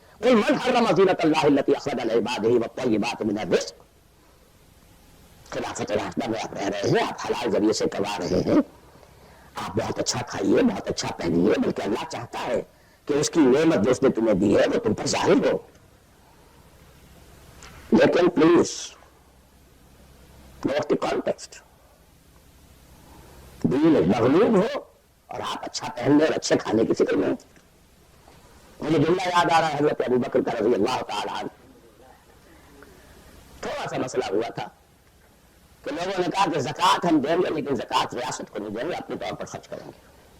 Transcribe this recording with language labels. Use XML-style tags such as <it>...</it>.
<ar>قل من حرم زینۃ اللہ التی اخرج لعبادہ والطیبات من الرزق.</ar> <ur>خلافت راشدہ میں آپ رہ رہے ہیں، آپ حلال ذریعے سے کما رہے ہیں، آپ بہت اچھا کھائیے، بہت اچھا پہنیے، بلکہ اللہ چاہتا ہے کہ اس کی نعمت جو اس نے تمہیں دی ہے وہ تم پر ظاہر ہو. لیکن</ur> <en>Please note the context.</en> <ur>دین مغلوب ہو اور آپ اچھا پہننے اور اچھے کھانے کی فکر میں. مجھے جملہ یاد آ رہا ہے حضرت ابو بکر کا رضی اللہ تعالیٰ عنہ. تھوڑا سا مسئلہ ہوا تھا کہ لوگوں نے کہا کہ زکوٰۃ ہم دیں گے لیکن زکوٰۃ ریاست کو نہیں دیں گے، اپنے طور پر خرچ کریں گے.</ur>